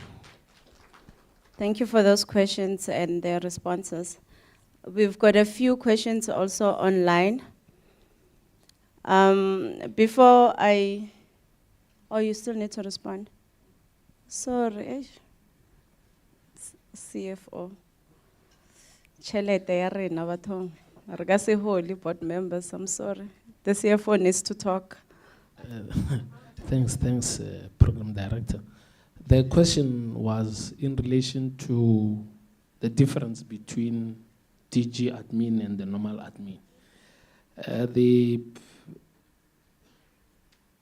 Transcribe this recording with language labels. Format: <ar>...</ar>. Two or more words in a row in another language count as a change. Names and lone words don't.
<en>Thank you for those questions and their responses. We've got a few questions also online. Before I... Oh, you still need to respond? Sorry. CFO.</en> <nso>Chelete ya rena bathong. Re ka se</nso> <en>holy board members, I'm sorry. The CFO needs to talk. Thanks, Program Director. The question was in relation to the difference between DG admin and the normal admin.</en>